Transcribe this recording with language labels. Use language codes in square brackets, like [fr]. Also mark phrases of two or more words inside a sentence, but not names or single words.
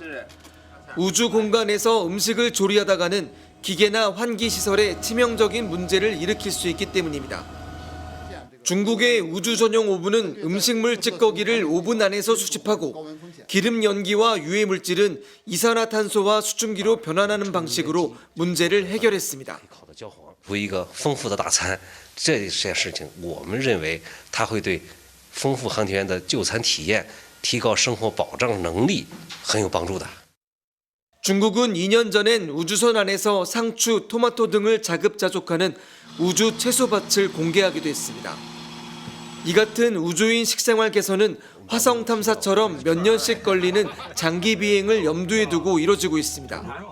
[ko] 우주 공간에서 음식을 조리하다가는 기계나 환기 시설에 치명적인 문제를 일으킬 수 있기 때문입니다. 중국의 우주 전용 오븐은 음식물 찌꺼기를 오븐 안에서 수집하고 기름 연기와 유해 물질은 이산화탄소와 수증기로 변환하는 방식으로 문제를 해결했습니다. [zh] 为一个丰富的大餐，这件事情我们认为它会对丰富航天员的就餐体验、提高生活保障能力很有帮助的。 [ko] 중국은 2년 전엔 우주선 안에서 상추, 토마토 등을 자급자족하는 우주 채소밭을 공개하기도 했습니다. 이 같은 우주인 식생활 개선은 화성 탐사처럼 몇 년씩 걸리는 장기 비행을 염두에 두고 이뤄지고 있습니다.